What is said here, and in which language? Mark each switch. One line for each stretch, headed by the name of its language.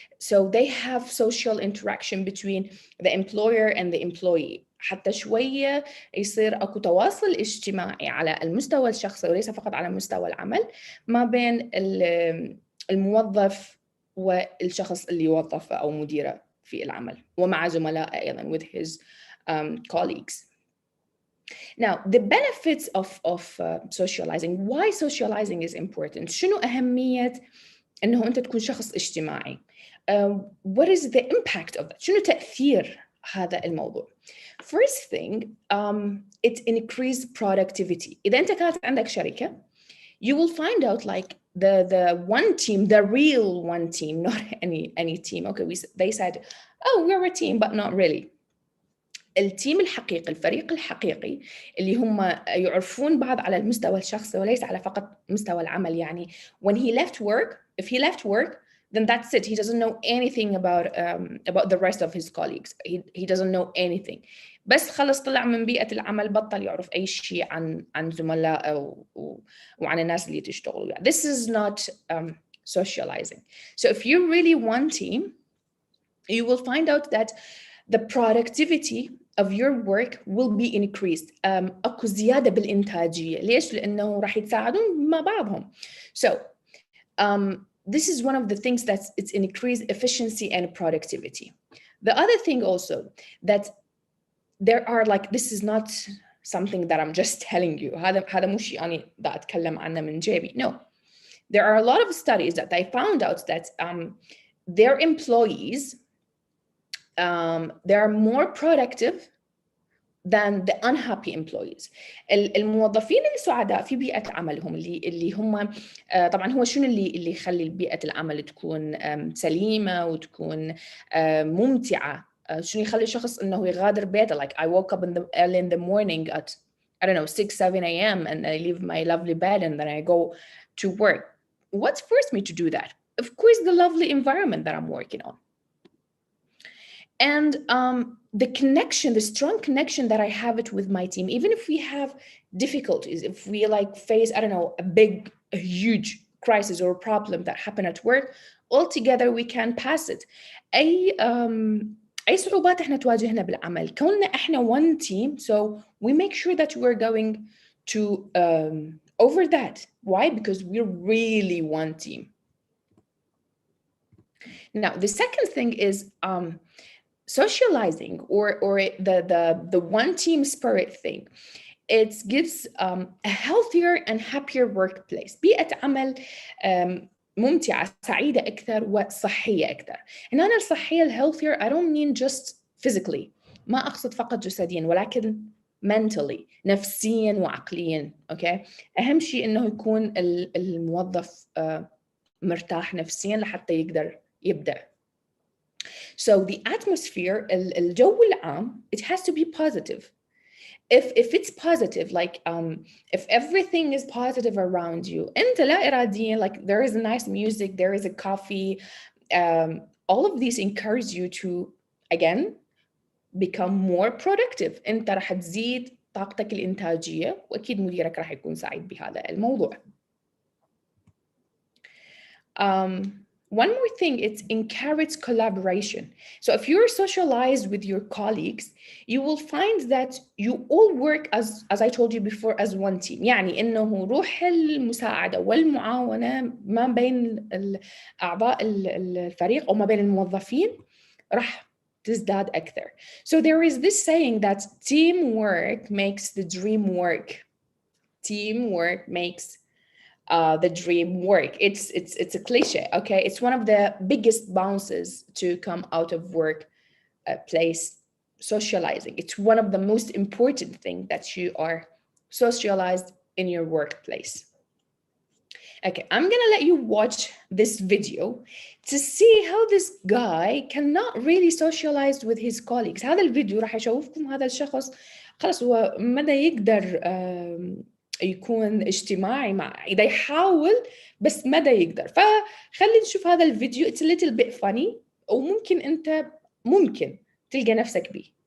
English: So they have social interaction between the employer and the employee.
Arabic: حتى شوية يصير أكو تواصل اجتماعي على المستوى الشخصي وليس فقط على مستوى العمل ما بين الموظف والشخص اللي يوظفه أو مديره في العمل ومع زملائه أيضاً
English: with his colleagues. Now, the benefits of socializing. Why socializing is important?
Arabic: شنو أهمية إنه أنت تكون شخص اجتماعي?
English: What is the impact of that?
Arabic: شنو تأثير هذا الموضوع؟
English: First thing, it increases productivity.
Arabic: إذا أنت كانت عندك شركة,
English: you will find out like the one team, the real one team, not any team. Okay, they said, oh, we're a team, but not really.
Arabic: التيم الحقيقي, الفريق الحقيقي اللي هم يعرفون بعض على المستوى الشخصي وليس على فقط مستوى العمل. يعني
English: when he left work, if he left work, then that's it. He doesn't know anything about the rest of his colleagues. He doesn't know anything.
Arabic: بس خلص طلع من بيئة العمل بطل يعرف أي شيء عن زملائه وعن الناس اللي تشتغلوا.
English: This is not socializing. So if you're really one team, you will find out that the productivity of your work will be increased.
Arabic: أكو زيادة بالإنتاجية. ليش؟ لأنه راح يتساعدون مع بعضهم.
English: So this is one of the things that it's increased efficiency and productivity. The other thing also that there are like, this is not something that I'm just telling you.
Arabic: هذا مو شيء أنا دا أتكلم عنه من جيبي.
English: No. There are a lot of studies that they found out that their employees, they are more productive than the unhappy employees.
Arabic: الموظفين السعداء في بيئة عملهم اللي هم طبعا هو شنو اللي يخلي بيئة العمل تكون سليمة وتكون ممتعة. شنو يخلي الشخص انه يغادر بيته.
English: Like I woke up early in the morning at, I don't know, 6-7 a.m. and I leave my lovely bed and then I go to work. What forced me to do that? Of course, the lovely environment that I'm working on. And the connection, the strong connection that I have it with my team, even if we have difficulties, if we like face, I don't know, a huge crisis or problem that happened at work, all together we can pass it.
Arabic: أي صعوبات إحنا تواجهنا بالعمل كوننا إحنا
English: one team, so we make sure that we're going to over that. Why? Because we're really one team. Now, the second thing is socializing or the one team spirit thing. It gives a healthier and happier workplace.
Arabic: بيئة عمل ممتعة سعيدة أكثر وصحية أكثر. هنا أنا الصحية
English: healthier I don't mean just physically.
Arabic: ما أقصد فقط جسديا ولكن
English: mentally,
Arabic: نفسيا وعقليا.
English: Okay.
Arabic: أهم شيء إنه يكون الموظف مرتاح نفسيا لحتى يقدر يبدع.
English: So the atmosphere,
Arabic: الجو العام,
English: it has to be positive. If it's positive, like if everything is positive around you,
Arabic: أنت لا إراديا,
English: like there is a nice music, there is a coffee, all of these encourage you to again become more productive.
Arabic: أنت راح تزيد طاقتك الإنتاجية وأكيد مديرك راح يكون سعيد بهذا الموضوع.
English: One more thing, it encourages collaboration. So if you're socialized with your colleagues, you will find that you all work as I told you before, as one team.
Arabic: يعني إنه روح المساعدة والمعاونة ما بين أعضاء الفريق أو ما بين الموظفين راح تزداد أكثر.
English: So there is this saying that teamwork makes the dream work. Teamwork makes the dream work. It's a cliche, okay? It's one of the biggest bounces to come out of work place socializing. It's one of the most important things that you are socialized in your workplace. Okay, I'm gonna let you watch this video to see how this guy cannot really socialize with his colleagues.
Arabic: هذا الفيديو راح يشوفكم هذا الشخص خلص هو مدى يقدر يكون اجتماعي مع إذا يحاول بس مدى يقدر. فخلي نشوف هذا الفيديو.
English: It's a little bit funny
Arabic: وممكن أنت ممكن تلقى نفسك بيه.